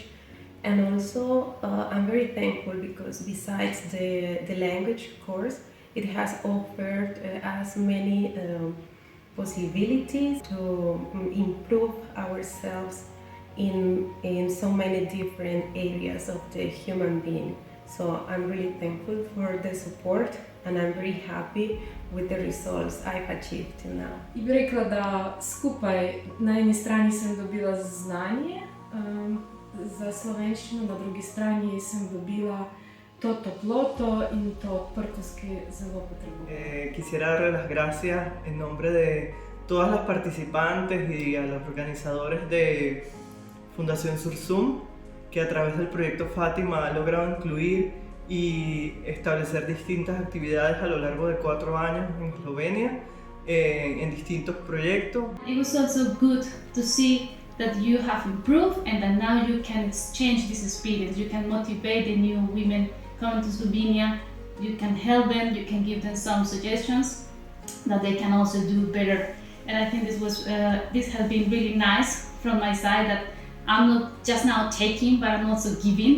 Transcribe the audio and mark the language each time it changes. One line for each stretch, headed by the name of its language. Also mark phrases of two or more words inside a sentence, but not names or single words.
English: And also I'm very thankful because besides the language course, it has offered us many possibilities to improve ourselves in so many different areas of the human being. So I'm really thankful for the support and I'm very happy with the results I've achieved till now.
Slovenian: I bi rekla, da skupaj na eni strani sem dobila znanje za slovenščino, na drugi strani sem dobila to toploto in to odprtost, ki zelo potrebujem.
Spanish: Quisiera darle las gracias en nombre de todas las participantes y a los organizadores de Fundación Sursum, que a través del proyecto Fátima ha logrado incluir y establecer distintas actividades a lo largo de 4 años en Eslovenia, en distintos proyectos.
English: It was also good to see that you have improved and that now you can exchange this experience. You can motivate the new women coming to Slovenia, you can help them, you can give them some suggestions that they can also do better. And I think this has been really nice from my side, that I'm not just now taking, but I'm also giving.